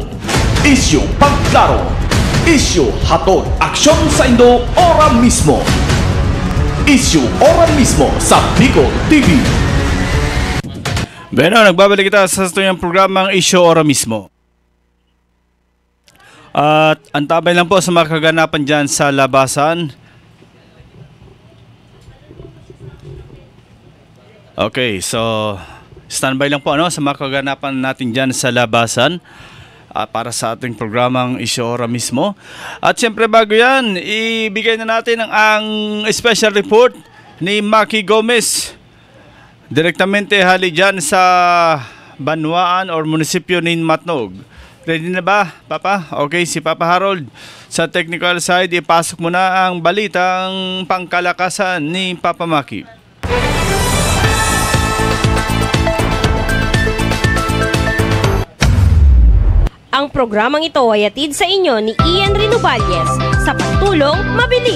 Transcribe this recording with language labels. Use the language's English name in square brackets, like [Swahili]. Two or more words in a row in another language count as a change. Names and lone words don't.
[Bikol] Issue pangklaro. Issue hatod aksyon sa Indo ora mismo. Issue ora mismo sa Bicol TV. Beno, nagbabalik kita sa tuyang programang Issue ora mismo. [Filipino] At antabay lang po sa mga kaganapan dyan sa labasan. Okay, so standby lang po sa mga kaganapan natin dyan sa labasan para sa ating programang Issue ora mismo. At siyempre bago yan, ibigay na natin ang special report ni Maki Gomez. [Bikol] Direktamente hali dyan sa Banwaan or munisipyo ni Matnog. [Filipino] Ready na ba, Papa? Okay, si Papa Harold. Sa technical side, ipasok mo na ang balitang pangkalakasan ni Papa Maki. Ang programang ito ay hatid sa inyo ni Ian Rinovalles sa pagtulong mabilis.